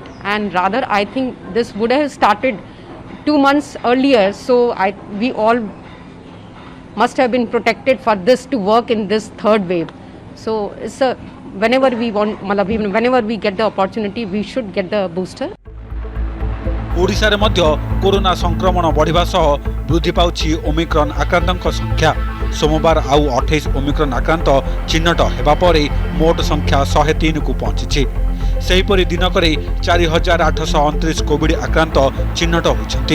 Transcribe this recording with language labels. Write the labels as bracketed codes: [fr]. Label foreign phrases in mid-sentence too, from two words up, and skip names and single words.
[en] And rather I think this would have started 2 months earlier, so we all must have been protected for this to work in this third wave. So it's whenever we get the opportunity, we should get the booster. [or] ଓଡ଼ିଶା ରେ ମଧ୍ୟ କରୋନା ସଂକ୍ରମଣ ବଢ଼ିବା ସହ ବୃଦ୍ଧି ପାଉଛି ଓମିକ୍ରନ ଆକ୍ରାନ୍ତଙ୍କ ସଂଖ୍ୟା। ସୋମବାର ଆଉ 28 ଓମିକ୍ରନ ଆକ୍ରାନ୍ତ ଚିହ୍ନଟ ହେବା ପରେ ମୋଟ ସଂଖ୍ୟା 103 କୁ ପହଞ୍ଚି। ସେହିପରି ଦିନକରେ 4,829 କୋଭିଡ ଆକ୍ରାନ୍ତ ଚିହ୍ନଟ ହୋଇଛନ୍ତି।